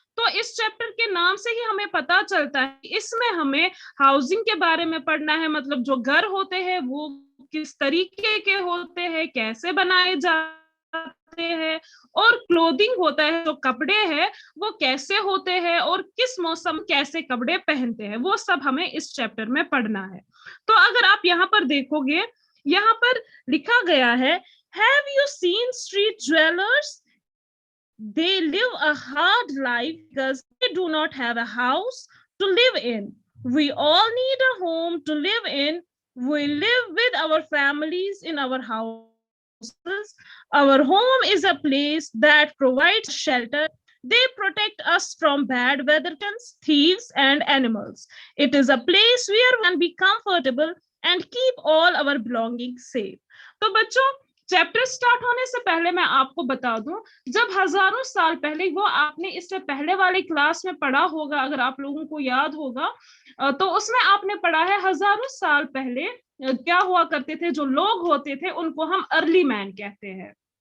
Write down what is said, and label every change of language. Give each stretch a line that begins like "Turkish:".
Hindi: तो इस चैप्टर के नाम से ही हमें पता चलता है इसमें हमें हाउसिंग के बारे में पढ़ना है, मतलब जो घर होते हैं वो किस तरीके के होते हैं, कैसे बनाए जाते हैं, और क्लोथिंग होता है जो कपड़े हैं वो कैसे होते हैं और किस मौसम कैसे कपड़े पहनते हैं, वो सब हमें इस चैप्टर में पढ़ना है। तो अगर आप यहाँ पर देखोगे, यहाँ पर लिखा गया है,
English: Have you seen street jewellers, they live a hard life because they do not have a house to live in. We all need a home to live in. We live with our families in our houses. Our home is a place that provides shelter. They protect us from bad weather, thieves, and animals. It is a place where we can be comfortable and keep all our belongings safe.
Hindi: तो बच्चों, chapter start होने से पहले मैं आपको बता दूं, जब हजारों साल पहले, वो आपने इससे पहले वाली क्लास में पढ़ा होगा अगर आप लोगों को याद होगा, तो उसमें आपने पढ़ा है हजारों साल पहले क्या हुआ करते थे, जो लोग होते थे उनको हम अर्ली मैन कहते हैं।